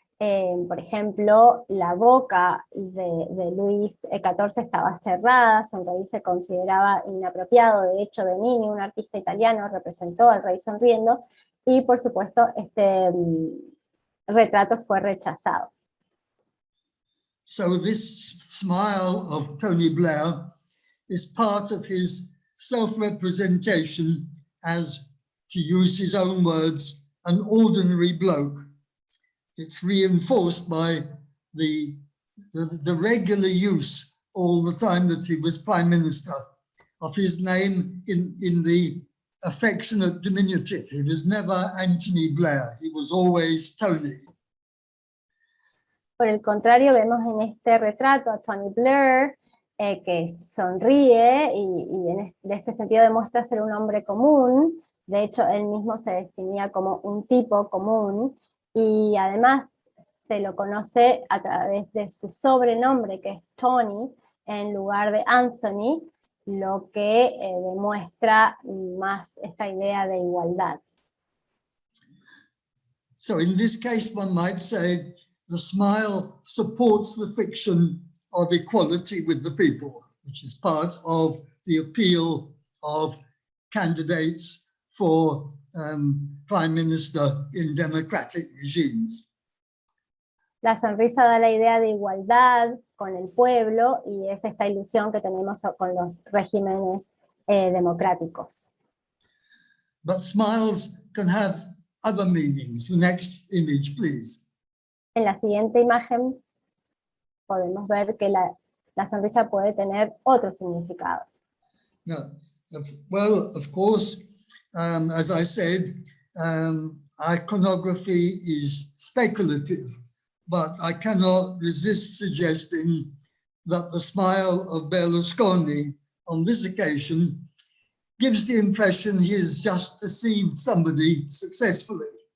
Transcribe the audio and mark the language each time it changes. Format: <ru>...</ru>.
<es>Por ejemplo, la boca de Luis XIV estaba cerrada, sonreír se consideraba inapropiado. De hecho, Bernini, un artista italiano, representó al rey sonriendo, y por supuesto este retrato fue rechazado.</es> <en>So this smile of Tony Blair is part of his self-representation as, to use his own words, an ordinary bloke. It's reinforced by the regular use all the time that he was Prime Minister of his name in the affectionate diminutive. He was never Anthony Blair, he was always Tony.</en> <es>Por el contrario, vemos en este retrato a Tony Blair, que sonríe y de este sentido demuestra ser un hombre común. De hecho, él mismo se definía como un tipo común, y además se lo conoce a través de su sobrenombre, que es Tony, en lugar de Anthony, lo que demuestra más esta idea de igualdad.</es> <en>So in this case, one might say the smile supports the fiction of equality with the people, which is part of the appeal of candidates for Prime Minister in democratic regimes.</en> <es>La sonrisa da la idea de igualdad con el pueblo, y es esta ilusión que tenemos con los regímenes democráticos.</es> <en>But smiles can have other meanings. The next image, please.</en> <es>En la siguiente imagen podemos ver que la sonrisa puede tener otro significado.</es> <en>No, well, of course, as I said, iconography is speculative, but I cannot resist suggesting that the smile of Berlusconi on this occasion gives the impression he has just deceived somebody successfully.</en>